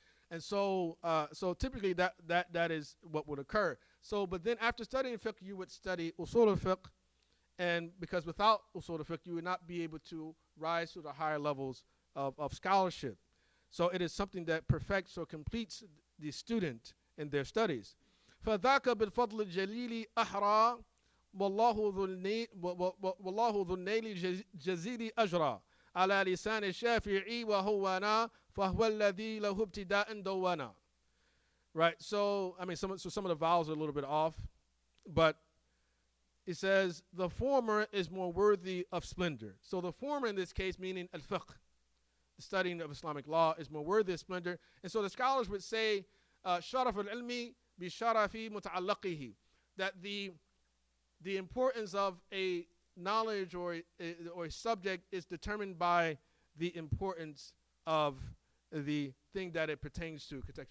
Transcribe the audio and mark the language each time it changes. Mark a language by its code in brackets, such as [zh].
[en] And so typically that is what would occur. So, but then after studying fiqh, you would study usul al-fiqh. And because without usul al-fiqh, you would not be able to rise to the higher levels of scholarship. So it is something that perfects or completes the student in their studies. [ar] فَذَاكَ بِالْفَضْلِ الْجَلِيلِ أَحْرَى وَاللَّهُ ذُو النَّيْلِ جَزِيلِ أَجْرَى على لسان الشافعي وهوانا فهو الذي له ابتداء دوانا. [en] Right, so I mean some of the vowels are a little bit off, but it says the former is more worthy of splendor. So the former in this case, meaning al-fiqh, the studying of Islamic law, is more worthy of splendor. And so the scholars would say [ar] sharaf al-ilmi bi sharafi muta'allaqihi, [en] that the importance of a knowledge or a subject is determined by the importance of the thing that it pertains to.